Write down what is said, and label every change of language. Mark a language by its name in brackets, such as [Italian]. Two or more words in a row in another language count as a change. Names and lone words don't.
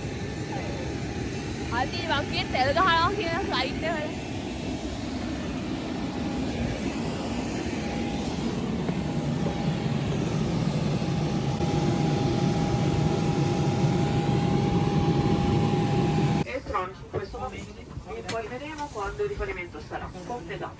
[Sinhala] අද මං කියේ තෙල් ගහනවා කියන ෆ්ලයිට් එක. [Italian] Questo momento vi informeremo quando il riferimento sarà completato.